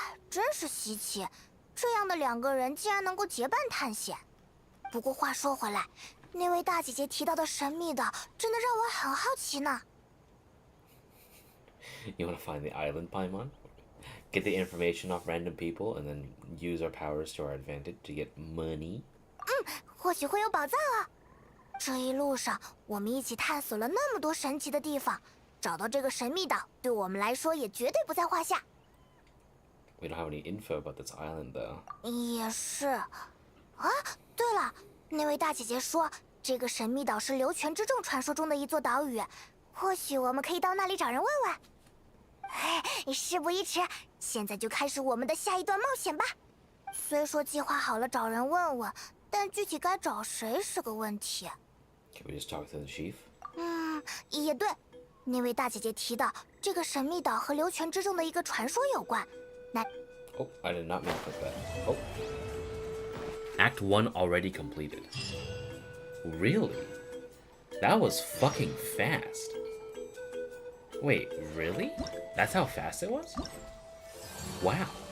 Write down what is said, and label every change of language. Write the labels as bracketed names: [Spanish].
[Chinese] 真是稀奇，这样的两个人竟然能够结伴探险。不过话说回来，那位大姐姐提到的神秘岛，真的让我很好奇呢。 [English] You want to find the island, Paimon? Get the information off random people and then use our powers to our advantage to get money? [Chinese] 或许会有宝藏啊！这一路上，我们一起探索了那么多神奇的地方，找到这个神秘岛，对我们来说也绝对不在话下。 [English] We don't have any info about this island, though. [Chinese] 也是。啊，对了，那位大姐姐说，这个神秘岛是流泉之众传说中的一座岛屿，或许我们可以到那里找人问问。哎，事不宜迟，现在就开始我们的下一段冒险吧。虽说计划好了找人问问，但具体该找谁是个问题。 [English] Can we just talk to the chief? [Chinese] 也对，那位大姐姐提到这个神秘岛和流泉之众的一个传说有关。那 [English] Oh, I did not mean to click that. Oh. Act 1 already completed. Really? That was fucking fast. Wait, really? That's how fast it was? Wow.